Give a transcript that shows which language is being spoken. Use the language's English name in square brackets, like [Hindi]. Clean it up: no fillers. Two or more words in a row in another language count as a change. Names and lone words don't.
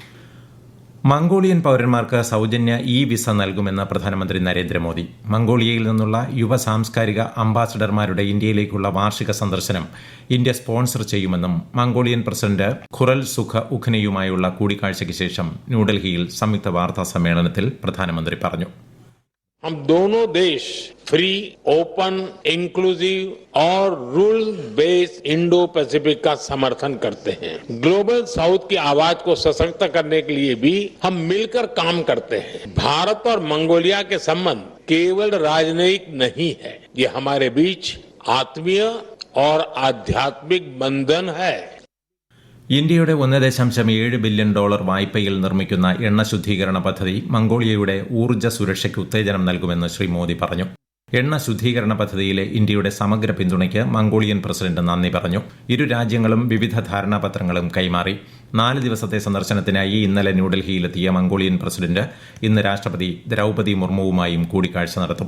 [Malayalam] മംഗോളിയൻ പൌരന്മാർക്ക് സൗജന്യ വിസ നൽകുമെന്ന് പ്രധാനമന്ത്രി നരേന്ദ്രമോദി. മംഗോളിയയിൽ നിന്നുള്ള യുവ സാംസ്കാരിക അംബാസഡർമാരുടെ ഇന്ത്യയിലേക്കുള്ള വാർഷിക സന്ദർശനം ഇന്ത്യ സ്പോൺസർ ചെയ്യുമെന്നും മംഗോളിയൻ പ്രസിഡന്റ് ഖുറൽസുഖ ഉഖ്നയുമായുള്ള കൂടിക്കാഴ്ചയ്ക്ക് ശേഷം ന്യൂഡൽഹിയിൽ സംയുക്ത വാർത്താ സമ്മേളനത്തിൽ പ്രധാനമന്ത്രി പറഞ്ഞു. [Hindi] हम दोनों देश [English] free, open, inclusive [Hindi] और [English] rule based Indo Pacific [Hindi] का समर्थन करते हैं. [English] Global South [Hindi] की आवाज को सशक्त करने के लिए भी हम मिलकर काम करते हैं. भारत और मंगोलिया के संबंध केवल राजनयिक नहीं है, ये हमारे बीच आत्मीय और आध्यात्मिक बंधन है. [Malayalam] ഇന്ത്യയുടെ $1.7 ബില്യൺ വായ്പയിൽ നിർമ്മിക്കുന്ന എണ്ണ ശുദ്ധീകരണ പദ്ധതി മംഗോളിയയുടെ ഊർജ്ജ സുരക്ഷയ്ക്ക് ഉത്തേജനം നൽകുമെന്ന് ശ്രീ മോദി പറഞ്ഞു. എണ്ണ ശുദ്ധീകരണ പദ്ധതിയിലെ ഇന്ത്യയുടെ സമഗ്ര പിന്തുണയ്ക്ക് മംഗോളിയൻ പ്രസിഡന്റ് നന്ദി പറഞ്ഞു. ഇരു രാജ്യങ്ങളും വിവിധ ധാരണാപത്രങ്ങളും കൈമാറി. 4 ദിവസത്തെ സന്ദർശനത്തിനായി ഇന്നലെ ന്യൂഡൽഹിയിലെത്തിയ മംഗോളിയൻ പ്രസിഡന്റ് ഇന്ന് രാഷ്ട്രപതി ദ്രൌപദി മുർമുവുമായും കൂടിക്കാഴ്ച നടത്തും.